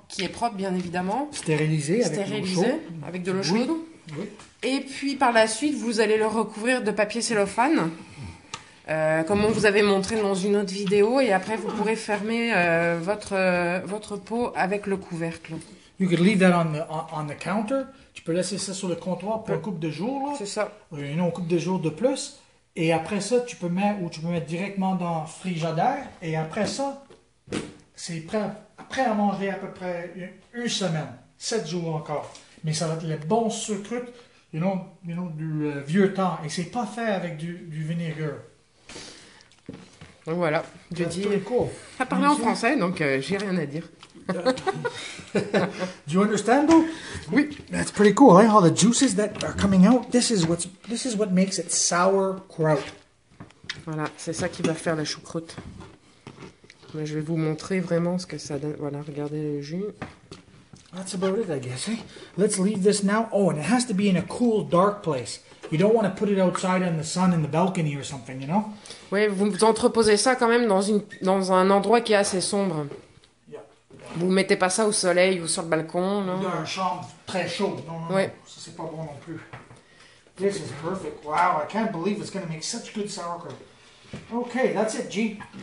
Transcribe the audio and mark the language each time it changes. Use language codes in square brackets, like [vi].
[fr] Qui est propre, bien évidemment. Stérilisé avec de l'eau chaude. Oui. Et puis, par la suite, vous allez le recouvrir de papier cellophane. Comme on vous avait montré dans une autre vidéo. Et après, vous pourrez fermer votre pot avec le couvercle. [en] You could leave that on the counter. [fr] Tu peux laisser ça sur le comptoir pour un couple de jours. C'est ça. Un couple de jours de plus. Et après ça, tu peux mettre directement dans le frigidaire. Et après ça, c'est prêt à manger à peu près une semaine. 7 jours encore. Mais ça va être le bon sucre, du vieux temps. Et c'est pas fait avec du vinaigre. Donc voilà. Je dis. Cool. Ça parlait en français, donc j'ai rien à dire. [en] Do you understand though? [fr] Oui. [en] That's pretty cool, eh? All the juices that are coming out. This is what makes it sauerkraut. [fr] Voilà, c'est ça qui va faire la choucroute. Mais je vais vous montrer vraiment ce que ça donne. Voilà, regardez le jus. [en] That's about it, I guess, eh? Let's leave this now. Oh, and it has to be in a cool, dark place. You don't want to put it outside in the sun in the balcony or something, you know? [fr] Oui, vous entreposez ça quand même dans un endroit qui est assez sombre. Vous mettez pas ça au soleil ou sur le balcon, non? Dans une chambre très chaude. Non, oui. Ça c'est pas bon non plus. [en] This is perfect. Wow, I can't believe it's going to make such good sauerkraut. Okay, that's it, G.